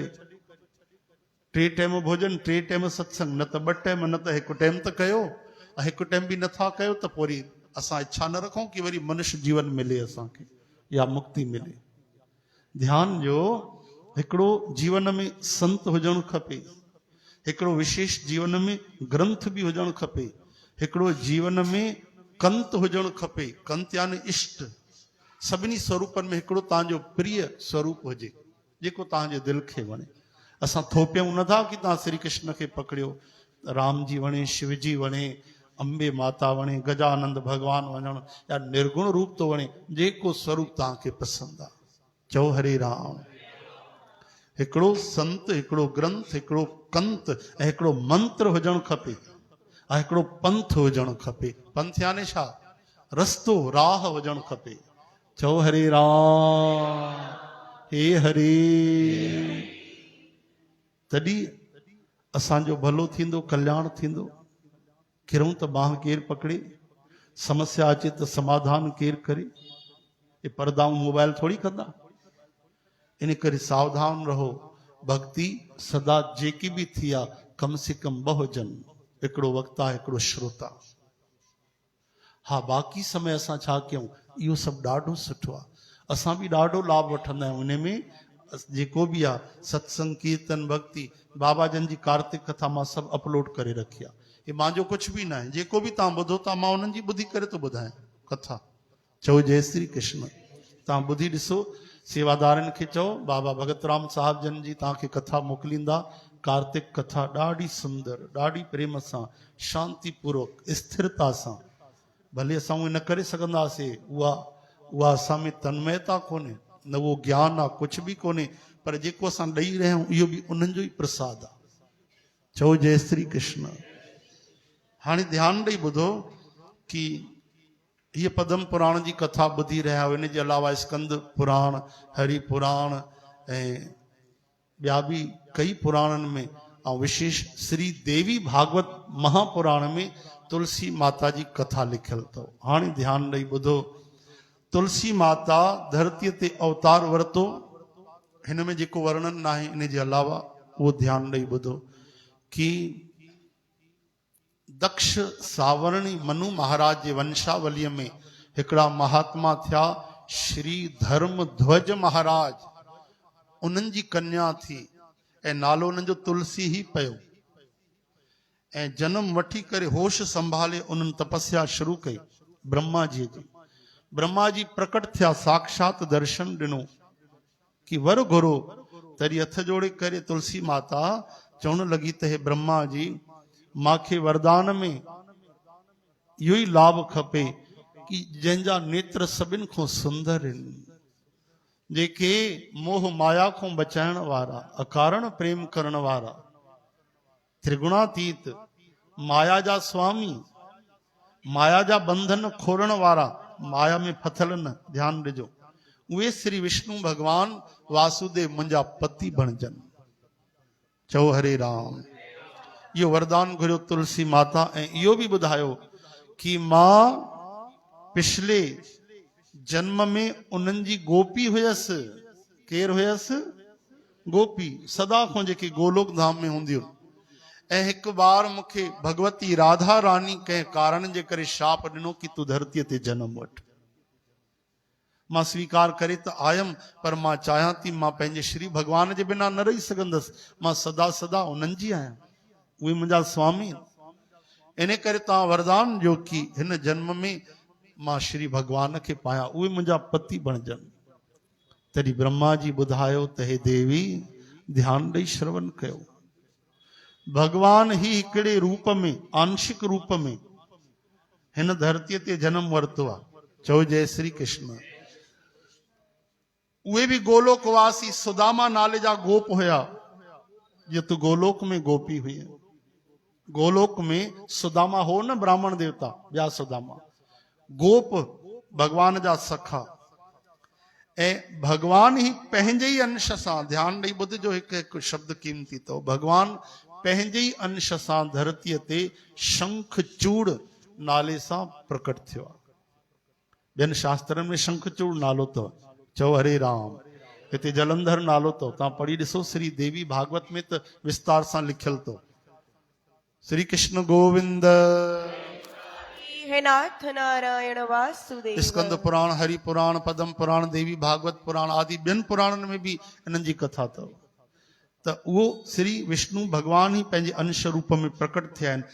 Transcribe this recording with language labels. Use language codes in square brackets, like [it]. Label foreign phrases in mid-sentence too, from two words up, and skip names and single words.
[sd] 3 टाइम भोजन, 3 टाइम सत्संग, न त 2 टाइम, न त 1 टाइम त कयो। 1 टाइम बि नथा कयो त पोइ वरी असां इच्छा न रखूं कि वरी मनुष्य जीवन मिले असांखे या मुक्ति मिले। ध्यान ॾियो, हिकिड़ो जीवन में संत हुजणु खपे, हिकिड़ो विशेष जीवन में ग्रंथ बि हुजणु खपे, हिकिड़ो जीवन में कंत हुजणु खपे। कंत यानी इष्ट। सभिनी स्वरूपनि में हिकिड़ो तव्हांजो प्रिय स्वरूप हुजे जेको तव्हांजे दिलि खे वणे। असां थोपियूं नथा कि तव्हां श्री कृष्ण खे पकड़ियो, राम जी वणे, शिव जी वणे, अंबे माता वणे, गजानंद भगवान वणण, या निर्गुण रूप तो वणे, जेको स्वरूप तव्हांखे पसंदि आहे। चओ हरे राम। हिकिड़ो संत, हिकिड़ो ग्रंथ, हिकिड़ो कंत ऐं हिकिड़ो मंत्र हुजणु खपे ऐं हिकिड़ो पंथ हुजणु खपे। पंथ यानी छा? रस्तो, राह हुजणु खपे। चओ हरे राम, हे हरे। तॾहिं असांजो भलो थींदो, कल्याण थींदो। किरूं त बाह केरु पकड़े, समस्या अचे त समाधान केरु करे। ये पर्दाऊं मोबाइल थोड़ी कंदा। इन करे सावधान रहो। भक्ति सदा जेकी भी थी आ, [hi] कम से कम [sd] बहुजन, हिकिड़ो वक्ता, हिकिड़ो श्रोता। हाँ, बाक़ी समय असां छा कयूं, इहो सभु ॾाढो सुठो आहे। असां बि ॾाढो लाभ वठंदा आहियूं। इन में जेको बि आहे सत्संग, कीर्तन, भक्ति, बाबा जन जी कार्तिक कथा मां सभु अपलोड करे रखी आहे। हे मुंहिंजो कुझु बि न आहे। जेको बि तव्हां ॿुधो था, मां उन्हनि जी ॿुधी करे थो ॿुधायां कथा। चओ जय श्री कृष्ण। तव्हां ॿुधी ॾिसो, सेवादारनि खे चओ, बाबा भगत राम साहब जन जी तव्हांखे कथा मोकिलींदा। कार्तिक कथा ॾाढी सुंदर, ॾाढी प्रेम सां, शांतिपूर्वक, स्थिरता सां। भले असां उहे न करे सघंदासीं, उहा असां में तन्मयता कोन्हे, न उहो ज्ञान आहे, कुझु बि कोन्हे, पर जेको असां ॾेई रहिया आहियूं इहो बि उन्हनि जो ई प्रसाद आहे। चओ जय श्री कृष्ण। हाणे ध्यानु ॾेई ॿुधो कि हीअ पद्म पुराण जी कथा ॿुधी रहिया आहियो। इन जे अलावा स्कंद पुराण, हरि पुराण ऐं ॿिया बि कई पुराणनि में, ऐं विशेष श्री देवी भागवत महापुराण में तुलसी माता जी कथा लिखियल अथव। हाणे ध्यानु ॾेई ॿुधो। तुलसी माता धरतीअ ते अवतार वरितो। हिन में जेको वर्णन न आहे, इन जे अलावा उहो ध्यानु ॾेई ॿुधो कि दक्ष सावरणी मनु महाराज जे वंशावलीअ में हिकिड़ा महात्मा थिया, श्री धर्म ध्वज महाराज। उन्हनि जी कन्या थी ऐं नालो उन्हनि जो तुलसी ही पियो। ऐं जन्म वठी करे होश संभाले उन्हनि तपस्या शुरू कई ब्रह्मा जी जी। ब्रह्मा जी प्रकट थिया, साक्षात दर्शन ॾिनो कि वर घुरो। तॾहिं हथ जोड़े करे तुलसी माता चवण लॻी त हे ब्रह्मा जी, मांखे वरदान में इहो ई लाभ खपे कि जंहिंजा नेत्र सभिनि खां सुंदर आहिनि, जेके मोह माया खां बचाइण वारा, अकारण प्रेम करण वारा, त्रिगुणातीत, माया जा स्वामी, माया जा बंधन खोरण वारा, माया में फथल न, ध्यान ॾिजो, उहे श्री विष्णु भगवान वासुदेव मुंहिंजा पति बणजनि। चओ हरे राम। इहो वरदान घुरियो तुलसी माता। ऐं इहो बि ॿुधायो कि मां पिछले जन्म में उन्हनि जी गोपी हुयसि। केरु हुयसि? गोपी, सदा खां जेके गोलोक धाम में हूंदियूं। ऐं हिकु बार मूंखे भगवती राधा रानी कंहिं कारण जे करे शाप ॾिनो कि तूं धरतीअ ते जनम वठ। मां स्वीकार करे त आयमि, पर मां चाहियां थी मां पंहिंजे श्री भगवान जे बिना न रही सघंदसि। मां सदा सदा उन्हनि जी आहियां, उहे मुंहिंजा स्वामी। इन करे तव्हां वरदान ॾियो कि हिन जन्म में मां श्री भगवान खे पायां, उहे मुंहिंजा पति बणजनि। तॾहिं ब्रह्मा जी ॿुधायो त हे देवी, ध्यानु ॾेई श्रवण कयो। भगवान ही हिकिड़े रूप में, आंशिक रूप में हिन धरतीअ ते जन्म वरितो आहे। चओ जय श्री कृष्ण। उहे बि गोलोकवासी सुदामा नाले जा गोप हुया। जो तू गोलोक में गोपी हुई, गोलोक में सुदामा हो न, ब्राह्मण देवता, ॿिया सुदामा, गोप भगवान जा सखा। ऐं भगवान ही पंहिंजे ई अंश सां, ध्यानु ॾेई ॿुधजो, हिकु हिकु शब्द कीमती अथव। भगवान पंहिंजे ई अंश सां धरतीअ ते शंखचूड़ नाले सां प्रकट थियो आहे। ॿियनि शास्त्रनि में शंखचूड़ नालो अथव। चओ हरे राम। हिते जलंधर नालो अथव, तव्हां पढ़ी ॾिसो श्री देवी भागवत में त विस्तार सां लिखियल अथव। श्री कृष्ण गोविंद। हे नाथ नारायण वासुदेव। स्कंद पुराण, हरि पुराण, पद्म पुराण, देवी भागवत पुराण आदि ॿियनि पुराणनि में भी इन्हनि जी कथा अथव। त उहो श्री विष्णु भगवान ही पंहिंजे अंश रूप में प्रकट थिया आहिनि।